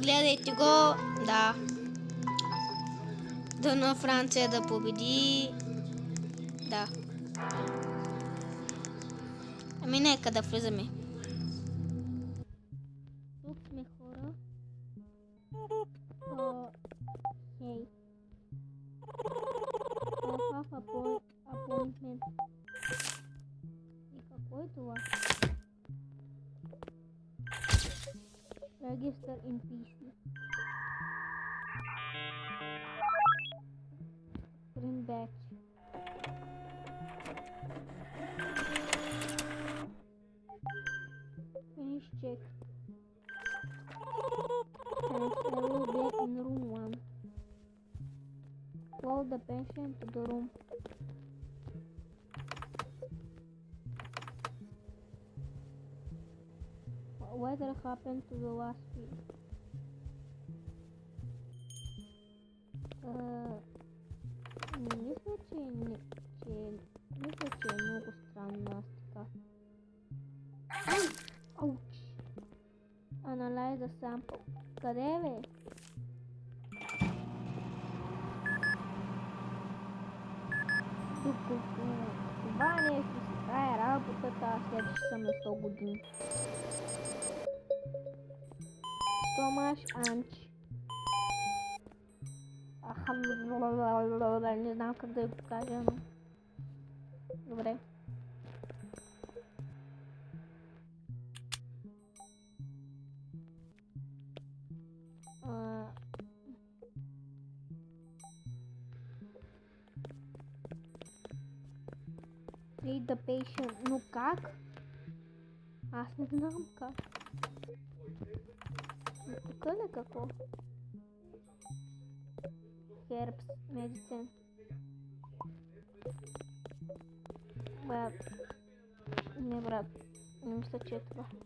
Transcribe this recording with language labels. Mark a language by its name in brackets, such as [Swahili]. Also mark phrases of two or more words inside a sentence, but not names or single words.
[Bulgarian] Гледайте го, да. Дано Франция да победи. Да. Ами нека да влизаме. Тук сме, хора. Хей. [English] Have appointment. [Bulgarian] И какво е това? [English] Register in PC. Bring back. Finish check. Thanks, I will be in room 1. Follow the patient to the room. Whatever happened to the last week? [Bulgarian] Мисля, че е много странно аз така. Ауч! [English] Analyze the sample. [Bulgarian] Къде е, бе? Това нещо си тая работата, аз след че съм на 100 години. Томаш Анч. Не знам как да го кажа, но... Добре. [English] Lead the patient. [Bulgarian] Но как? Аз не знам как. Тук ли какво? [English] Herbs, medicine. [Bulgarian] Брат. Не, брат. Не мисля, че е това.